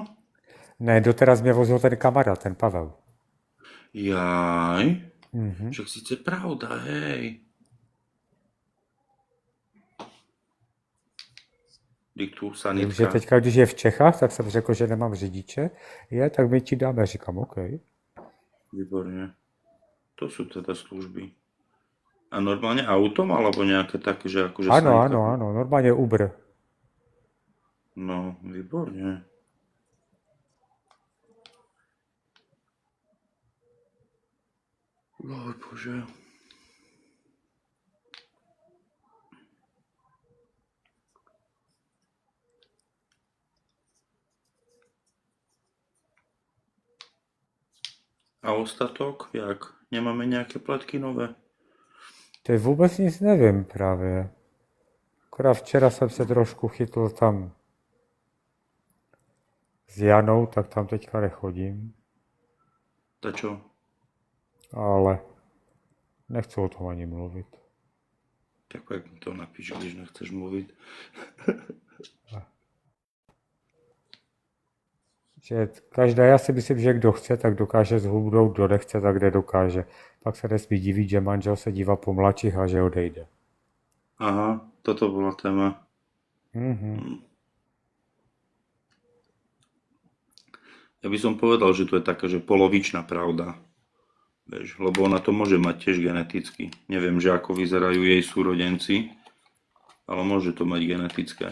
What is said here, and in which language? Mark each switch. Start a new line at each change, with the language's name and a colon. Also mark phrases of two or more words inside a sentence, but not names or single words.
Czech: Ne, doteraz mě vozil ten kamarád, ten Pavel.
Slovak: Jaj. Však síce pravda, hej. Diktu
Czech: Takže sanitka. teďka, když je v Čechách, tak jsem řekl, že nemám řidiče. Tak my ti dáme. Říkám, OK.
Slovak: Výborne. To sú teda služby. A normálne autom, alebo nejaké také, že akože
Czech: Ano,
Slovak: sanitka?
Czech: ano, normálně Uber.
Slovak: No, výborne. Oj, bože. A ostatok, jak? Nemáme nejaké pletky nové?
Czech: Ty vůbec nic nevím právě. Akorát včera jsem se trošku chytl tam s Janou, tak tam teďka nechodím.
Slovak: Ta čo?
Czech: Ale nechci o tom ani mluvit. Tak jak mi to napíš, když nechceš mluvit. Že každá, já si myslím, že kdo chce, tak dokáže zhubnout, kdo nechce, tak nedokáže. Pak se nesmí divit, že manžel se dívá po mladších a že odejde.
Slovak: Aha, toto bola téma. Mhm. Ja by som povedal, že to je taká, že polovičná pravda. Vieš, lebo ona to môže mať tiež geneticky. Neviem, že ako vyzerajú jej súrodenci, ale môže to mať genetické.